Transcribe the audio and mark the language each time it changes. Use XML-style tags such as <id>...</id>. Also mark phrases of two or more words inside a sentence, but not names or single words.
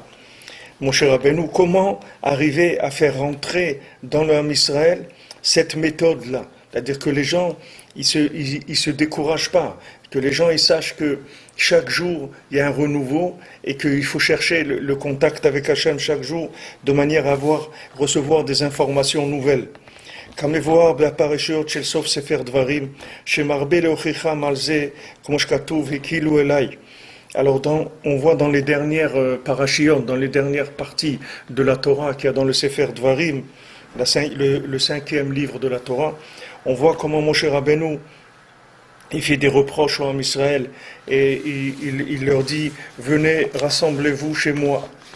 <fr>Moshe Rabbeinu, comment arriver à faire rentrer dans le</fr> <he>עם ישראל</he> <fr>cette méthode-là? C'est-à-dire que les gens, ils se découragent pas, que les gens ils sachent que chaque jour il y a un renouveau et qu'il faut chercher le contact avec Hachem chaque jour de manière à recevoir des informations nouvelles.</fr> <he>כמבואר בפרשיות של סוף ספר דברים, שמרבה להוכיחם על זה, כמו שכתוב, הקילו אליי.</he> <fr>Alors, on voit dans les dernières parashiot, dans les dernières parties de la Torah qu'il y a dans le</fr> <he>ספר דברים,</he> <fr>le 5e livre de la Torah, on voit comment Moshe Rabbeinu il fait des reproches en Israël et il leur dit venez, rassemblez-vous chez moi.</fr>